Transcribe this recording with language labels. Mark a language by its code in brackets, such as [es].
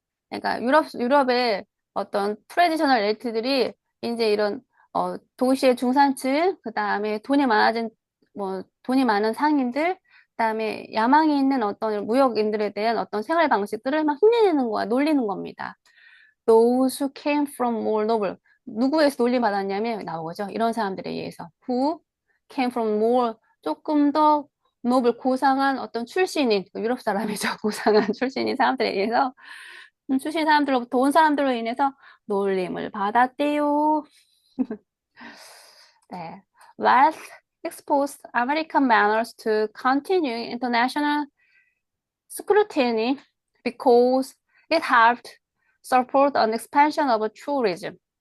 [ko] 그러니까 유럽의 어떤 트레디셔널 엘리트들이 이제 이런 도시의 중산층, 그 다음에 돈이 많은 상인들, 그 다음에 야망이 있는 어떤 무역인들에 대한 어떤 생활 방식들을 막 흉내내는 거야, 놀리는 겁니다. [en] Those who came from more noble. [ko] 누구에서 놀림받았냐면 나오죠. 이런 사람들에 의해서. [en] Who came from more [ko] 조금 더 노블 고상한 어떤 출신인 유럽 사람이죠. 고상한 출신인 사람들에 의해서 출신 사람들로부터 온 사람들로 인해서 놀림을 받았대요. 네. [en] Wealth exposed American manners to continuing international scrutiny because it helped support an expansion of tourism.